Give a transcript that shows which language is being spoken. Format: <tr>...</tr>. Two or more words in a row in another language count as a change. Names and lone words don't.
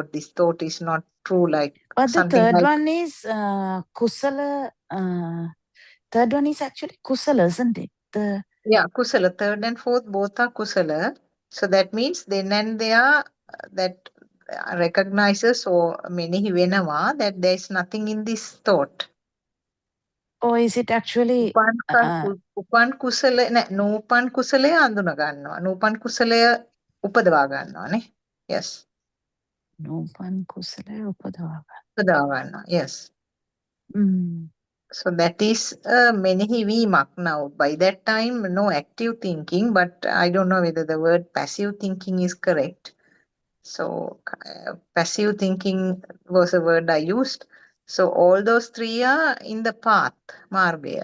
<en>This thought is not true, like But the something third like, one is kusala. Third one is actually kusala, isn't it? yeah, kusala. Third and fourth both are kusala. So that means then and there that recognizes or</en> <si>මෙනෙහි වෙනවා</si> <en>that there is nothing in this thought. Or is it actually</en> <si>උපන් කුසල නූපන් කුසලය අඳුන ගන්නවා. නූපන් කුසලය උපදවා ගන්නවා නේ. Yes. නූපන් කුසලය උපදවා ගන්නවා.</si> <en>Yes. So that is මෙනෙහිවීමක්. Now by that time no active thinking, but I don't know whether the word passive thinking is correct. So passive thinking was a word I used. So all those 3 are in the path, මාර්ගය.</en>